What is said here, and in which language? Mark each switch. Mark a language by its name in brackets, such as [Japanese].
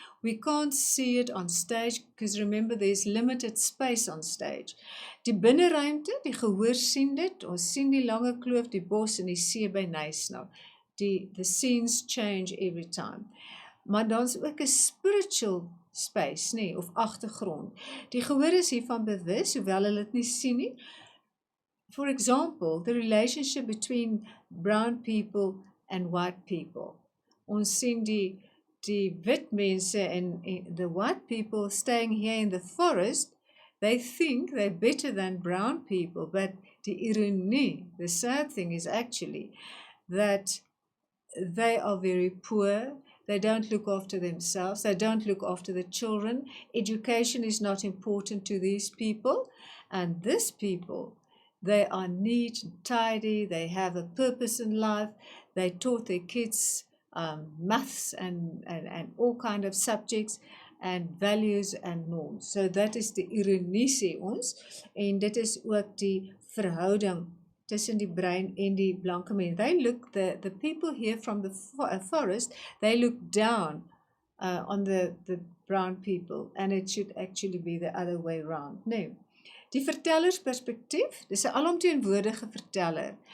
[English] We can't see it on stage, because remember there's limited space on stage. [Afrikaans] Die binneruimte, die gehoor sien dit, ons sien die Lange Kloof, die bos en die see by Knysna. [English] The scenes change every time. [Afrikaans] Maar dan is ook 'n [English] spiritual space, [Afrikaans] nee, of agtergrond. Die gehoor is hiervan bewus, hoewel hulle dit nie sien nie. [English] For example, the relationship between brown people and white people. [Afrikaans] Ons sien die wit mense [English] and the white people staying here in the forest, they think they're better than brown people, but [Afrikaans] die ironie, [English] the sad thing is actually that they are very poor, they don't look after themselves, they don't look after the children, education is not important to these people, and these people, they are neat and tidy, they have a purpose in life, they taught their kids maths and all kind of subjects, and values and norms. So that is [Afrikaans] die ironie sê ons, en dit is ook die verhouding tussen die bruin en die blanke mense. [English] They look, the people here from the forest, they look down on the brown people, and it should actually be the other way around. [Afrikaans] Nee. Die vertellersperspektief, dis 'n alomteenwoordige verteller.